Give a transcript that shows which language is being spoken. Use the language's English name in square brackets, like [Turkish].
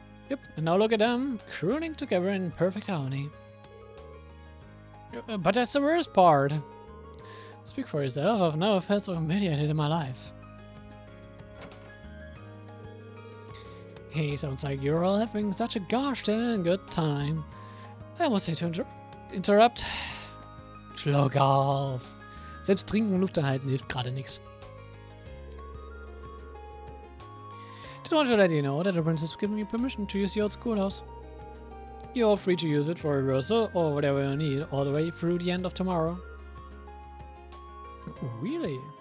[English] Yep, and now look at them, crooning together in perfect harmony. But that's the worst part. Speak for yourself, I've never felt so humiliated in my life. Hey, sounds like you're all having such a gosh dang good time. I almost hate to interrupt. [German] Schluck auf. Selbst trinken und Luft anhalten hilft gerade nichts. [English] Just wanted to let you know that the princess has given me permission to use the old schoolhouse. You're all free to use it for rehearsal or whatever you need all the way through the end of tomorrow. Really?